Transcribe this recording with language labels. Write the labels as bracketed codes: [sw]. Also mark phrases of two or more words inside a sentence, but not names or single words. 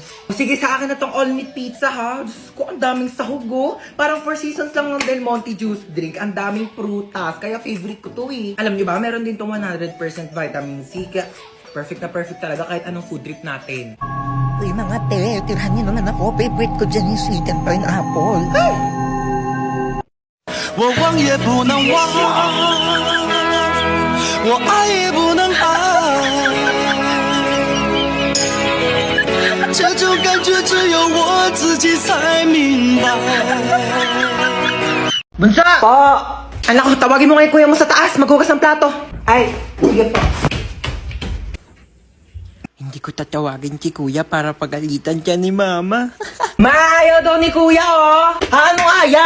[tl] O, sige, sa akin na tong [en] all meat pizza [tl] ha. Diyos ko, ang daming sahog oh. Parang 4 seasons lang ng Del Monte juice drink. Ang daming prutas. Kaya favorite ko to eh. Alam niyo ba, meron din tong 100% [en] vitamin C. [tl] Kaya perfect na perfect talaga kahit anong [en] food trip [tl] natin. Uy, mga te, tirahan niyo naman ako. Favorite ko dyan yung [en] sweet and pineapple. [zh] 我忘也不能忘，我爱也不能爱，这种感觉只有我自己才明白。 [tl] Bunsa! Po! Anak ko, tawagin mo ngayon kuya mo sa taas. Maghugas ng plato. Ay, sige po. Hindi ko tatawagin si Kuya para pagalitan siya ni Mama. Maayaw daw ni kuya, oh! Anong ayaw?